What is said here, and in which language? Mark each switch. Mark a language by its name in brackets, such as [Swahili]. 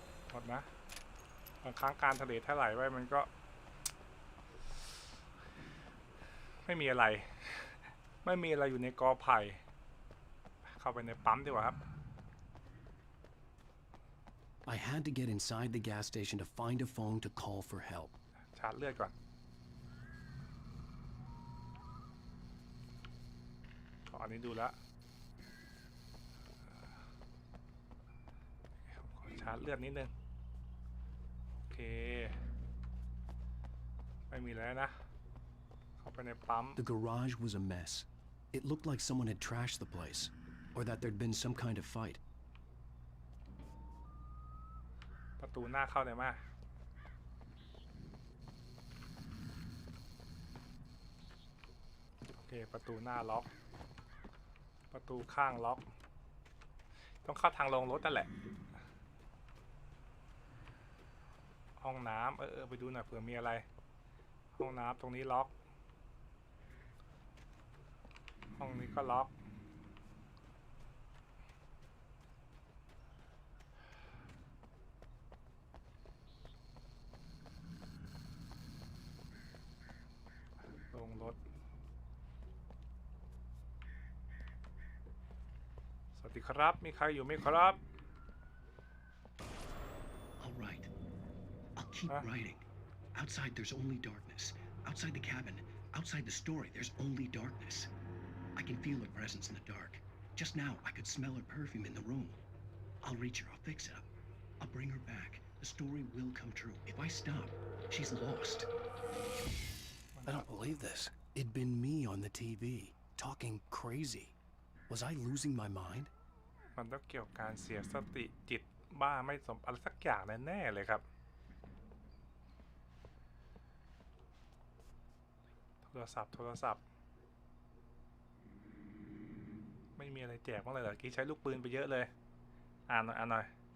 [Thai] หมดนะบางครั้งการทะเลถลายไว้มันก็ไม่มีอะไรอยู่ในกอไผ่เข้าไปในปั๊มดีกว่าครับ [English] I had to get inside the gas station to find a phone to call for help. [Thai] ชาร์จเลือดก่อนอันนี้ดูแล้วขอชาร์จเลือดนิดนึงโอเคไม่มีแล้วนะเข้าไปในปั๊ม [English] The garage was a mess. It looked like someone had trashed the place, or that there'd been some kind of fight. [Thai] ประตูหน้าเข้าได้ไหมโอเคประตูหน้าล็อกประตูข้างล็อกต้องเข้าทางลงรถนั่นแหละ ห้องน้ำไปดูหน่อยเผื่อมีอะไรห้องน้ำตรงนี้ล็อกห้องนี้ก็ล็อกลงรถสวัสดีครับมีใครอยู่ไหมครับ [English] All right. I'll keep writing. Outside there's only darkness. Outside the cabin, outside the story, there's only darkness. I can feel her presence in the dark. Just now, I could smell her perfume in the room. I'll reach her. I'll fix it up. I'll bring her back. The story will come true. If I stop, she's lost. I don't believe this. It'd been me on the TV, talking crazy. Was I losing my mind? [Thai] มันต้องเกี่ยวกับการเสียสติจิตบ้าไม่สมอะไรสักอย่างแน่ๆเลยครับโทรศัพท์ไม่มีอะไรแจกบ้างเลยเหรอกี้ใช้ลูกปืนไปเยอะเลยอ่านหน่อย